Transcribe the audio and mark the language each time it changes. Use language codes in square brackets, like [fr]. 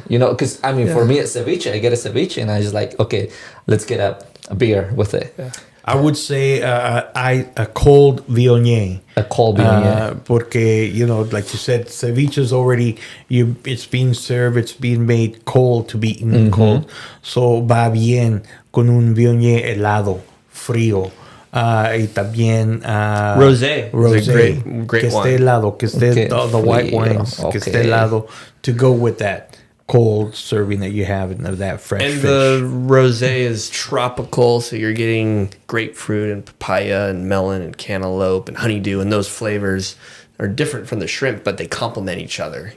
[en] Because for me, at ceviche, I get a ceviche and I just like, okay, let's get a beer with it. Yeah. I would say a cold Viognier. A cold Viognier. Porque, like you said, ceviche is already, it's being served, it's being made cold to be eaten cold. [es] So va bien con un Viognier helado, frío. Y también [en] rosé, great [es] que esté helado, que esté [en] the white wines, [es] que esté helado, [en] to go with that cold serving that you have of that fresh fish. And the rosé is tropical, so you're getting grapefruit and papaya and melon and cantaloupe and honeydew, and those flavors are different from the shrimp, but they complement each other.